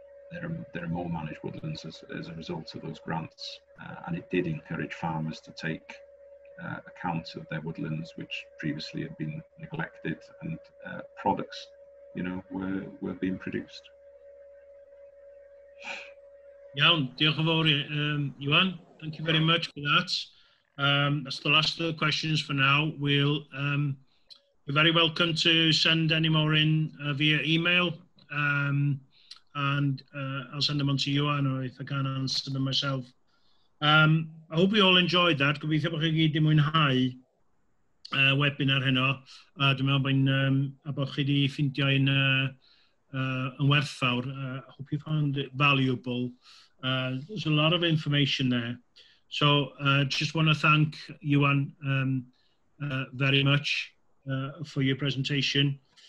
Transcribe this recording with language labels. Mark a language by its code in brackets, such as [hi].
[en] There are more managed woodlands as a result of those grants, and it did encourage farmers to take account of their woodlands, which previously had been neglected, and products, were being produced. [cy] Iawn, diolch yn fawr, Iwan. [en] Thank you very much for that. That's the last of the questions for now. You're very welcome to send any more in via email, and I'll send them on to Iwan, or if I can answer them myself. I hope you all enjoyed that. [cy] Gobeithio bod chi gyd wedi mwynhau webinar heno. Dwi'n meddwl bod chi wedi ffindio yn werthfawr. [en] I hope you found it valuable. There's a lot of information there. So just want to thank Iwan very much for your presentation.